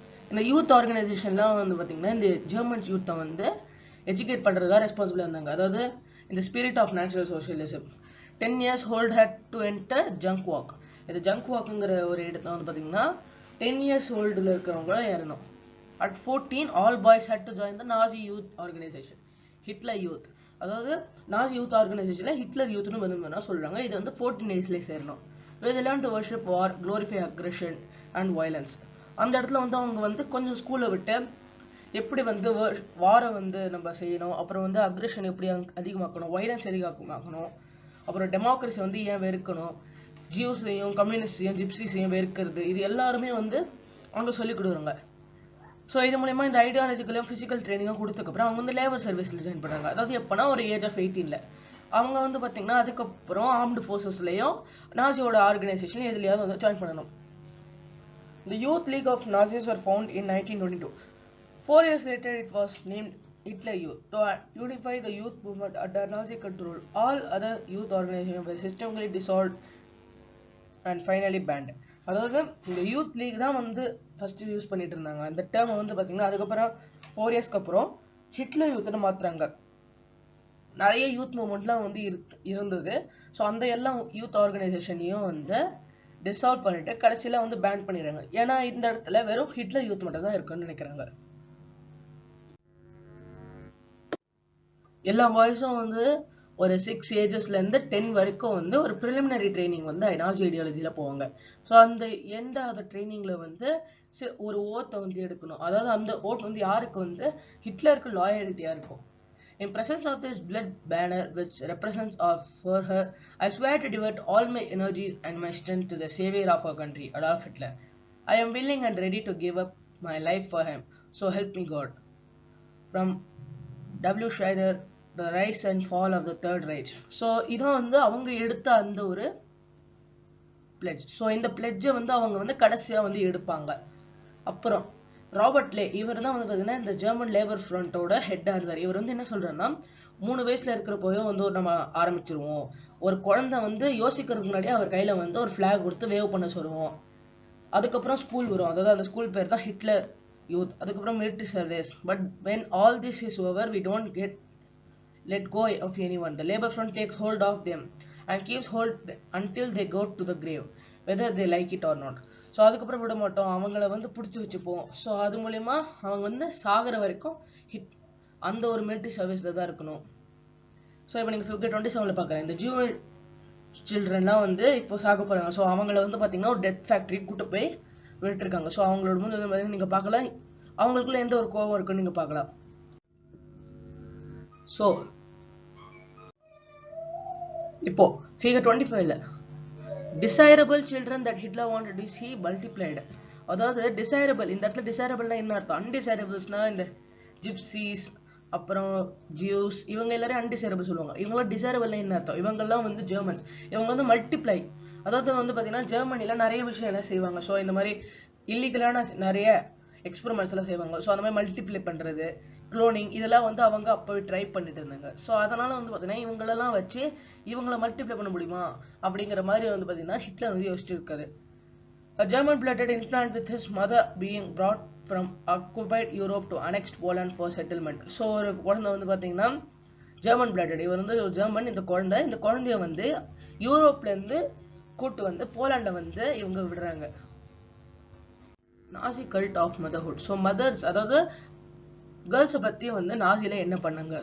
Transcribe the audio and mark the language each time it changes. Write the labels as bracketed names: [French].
[Tamil] இந்த யூத் ஆர்கனைசேஷன்லாம் வந்து பார்த்தீங்கன்னா இந்த ஜெர்மன் யூத்தை வந்து எஜுகேட் பண்ணுறதுக்காக ரெஸ்பான்சிபிளாக இருந்தாங்க. அதாவது இந்த spirit of natural socialism. [English] 10 years hold had to enter junk walk. [Tamil] இந்த ஜங்க் வாக்குங்கிற ஒரு இடத்துல வந்து பார்த்தீங்கன்னா 10 years oldல இருக்கிறவங்க ஏறணும். [English] At 14 all boys had to join the Nazi youth organization, Hitler youth. [Tamil] அதாவது நாசி யூத் ஆர்கனைசேஷன்ல ஹிட்லர் யூத்னு வந்து சொல்றாங்க. இது வந்து 14 ஏஜ்ல சேரணும். [English] Where they learn to worship war, glorify aggression and violence. [Tamil] அந்த இடத்துல வந்து அவங்க வந்து கொஞ்சம் ஸ்கூலை விட்டு எப்படி வந்து வாரை வந்து நம்ம செய்யணும், அப்புறம் வந்து அக்ரெஷன் எப்படி அதிகமாக்கணும், வைலன்ஸ் அதிகமாக்கணும், அப்புறம் டெமோக்ரஸி வந்து ஏன் வெறுக்கணும், ஜியூஸையும் கம்யூனிஸ்டையும் ஜிப்சிஸையும் வெறுக்கிறது, இது எல்லாருமே வந்து அவங்க சொல்லிக் கொடுக்குறாங்க. ஸோ இது மூலமா இந்த ஐடியாலஜிக்கலையும் ஃபிசிக்கல் ட்ரைனிங்கும் கொடுத்ததுக்கப்புறம் அவங்க வந்து லேபர் சர்வீஸில் ஜாயின் பண்ணுறாங்க. அதாவது எப்போனா ஒரு ஏஜ் ஆஃப் 18 அவங்க வந்து பார்த்தீங்கன்னா அதுக்கப்புறம் ஆர்ம்டு ஃபோர்ஸஸ்லையும் நாசியோட ஆர்கனைசேஷன் எதுலையாவது வந்து ஜாயின் பண்ணணும். [English] The Youth League of Nazis were found in 1922. 4 years later, it was named Hitler Youth to unify the youth movement under Nazi control. All other youth organizations were systematically dissolved and finally banned. [Tamil] அதாவது இந்த youth league தான் வந்து first use பண்ணிட்டு இருந்தாங்க. அந்த term வந்து பார்த்தீங்கன்னா அதுக்கப்புறம் 4 இயர்ஸ்க்கு அப்புறம் ஹிட்லர் யூத்னு மாத்துறாங்க. நிறைய யூத் மூவ்மெண்ட்லாம் வந்து இருந்தது. ஸோ அந்த எல்லா யூத் ஆர்கனைசேஷனையும் வந்து டிசால்வ் பண்ணிட்டு கடைசியில வந்து பேன் பண்ணிடுறாங்க. ஏன்னா இந்த இடத்துல வெறும் ஹிட்லர் யூத் மட்டும் தான் இருக்குன்னு நினைக்கிறாங்க. எல்லா பாய்ஸும் வந்து ஒரு 6 ஏஜஸ்ல இருந்து 10 வரைக்கும் வந்து ஒரு ப்ரிலிமினரி ட்ரைனிங் வந்து நாசி ஐடியாலஜில போவாங்க. ஸோ அந்த எண்ட் ஆஃப் த ட்ரைனிங்ல வந்து ஒரு ஓத்தை வந்து எடுக்கணும். அதாவது அந்த ஓட் வந்து யாருக்கு வந்து ஹிட்லருக்கு லாயல்ட்டியா இருக்கும். [English] In presence of this blood banner which represents for her, I swear to devote all my energies and my strength to the savior of our country, Adolf Hitler. I am willing and ready to give up my life for him. So help me God. From W. Schreider, The Rise and Fall of the Third Reich. [Tamil] So இதான் வந்து அவங்க எடுத்த அந்த ஒரு pledge. So இந்த pledge வந்து அவங்க வந்து கடைசியா வந்து எடுப்பாங்க. அப்புறம் ராபர்ட் லே, இவர் தான் வந்து பார்த்தீங்கன்னா இந்த ஜெர்மன் லேபர் ஃப்ரண்டோட ஹெட்டா இருந்தார். இவர் வந்து என்ன சொல்றாருன்னா 3 வயசுல இருக்கிறப்போயோ வந்து நம்ம ஆரம்பிச்சிருவோம். ஒரு குழந்தை வந்து யோசிக்கிறதுக்கு முன்னாடி அவர் கையில வந்து ஒரு ஃபிளாக் கொடுத்து வேவ் பண்ண சொல்லுவோம். அதுக்கப்புறம் ஸ்கூல் வரும். அதாவது அந்த ஸ்கூல் பேர் தான் ஹிட்லர் யூத். அதுக்கப்புறம் military service. [English] But when all this is over, we don't let go of anyone. The labor front takes hold of them and keeps hold until they go to the grave, whether they like it or not. [Tamil] So அதுக்கப்புறம் விட மாட்டோம், அவங்கள வந்து பிடிச்சி வச்சுப்போம். So அது மூலயமா அவங்க வந்து சாகிற வரைக்கும் அந்த ஒரு மிலிட்டரி சர்வீஸ்ல தான் இருக்கணும். ஸோ இப்போ நீங்கள் February 27 பார்க்குறேன், இந்த ஜூ சில்ட்ரன்லாம் வந்து இப்போ சாக போறாங்க. ஸோ அவங்கள வந்து பார்த்தீங்கன்னா ஒரு டெத் ஃபேக்டரி கூட்டு போய் விட்டுருக்காங்க. ஸோ அவங்களோட முன் நீங்கள் பார்க்கலாம், அவங்களுக்குள்ள எந்த ஒரு கோவம் இருக்குன்னு நீங்கள் பார்க்கலாம். ஸோ இப்போ [English] Figure 25ல desirable children that Hitler wanted to see multiplied. [Tamil] அதாவது desirable, இந்த இடத்துல desirableனா என்ன அர்த்தம்? undesirablesனா இந்த ஜிப்சிஸ் அப்புறம் ஜியூஸ் இவங்க எல்லாரும் undesirable சொல்லுவாங்க. இவங்களாம் desirableனா என்ன அர்த்தம்? இவங்கெல்லாம் வந்து ஜெர்மன்ஸ். இவங்க வந்து மல்டிப்ளை, அதாவது வந்து பார்த்தீங்கன்னா ஜெர்மனில நிறைய விஷயம் எல்லாம் செய்வாங்க. ஸோ இந்த மாதிரி இல்லீகலான நிறைய எக்ஸ்பெரிமெண்ட்ஸ் எல்லாம் செய்வாங்க. ஸோ அந்த மாதிரி மல்டிப்ளை பண்றது, குளோனிங், இதெல்லாம் வந்து அவங்க அப்பவே ட்ரை பண்ணிட்டு இருந்தாங்க. ஸோ அதனால வந்து பார்த்தீங்கன்னா இவங்களெல்லாம் வச்சு இவங்கள மல்டிப்ளை பண்ண முடியுமா அப்படிங்கிற மாதிரி வந்து பார்த்தீங்கன்னா ஹிட்லர் வந்து யோசிச்சு இருக்காரு. [English] A German blooded infant with his mother being brought from occupied Europe to annexed Poland for settlement. [Tamil] So ஒரு குழந்தை வந்து பார்த்தீங்கன்னா ஜெர்மன் பிளட்டட், இவர் வந்து ஒரு ஜெர்மன். இந்த குழந்தைய வந்து யூரோப்ல இருந்து கூட்டு வந்து போலாண்ட வந்து இவங்க விடுறாங்க. நாசி cult of motherhood. So mothers, அதாவது கேர்ள்ஸை பற்றி வந்து நாசியில் என்ன பண்ணாங்க?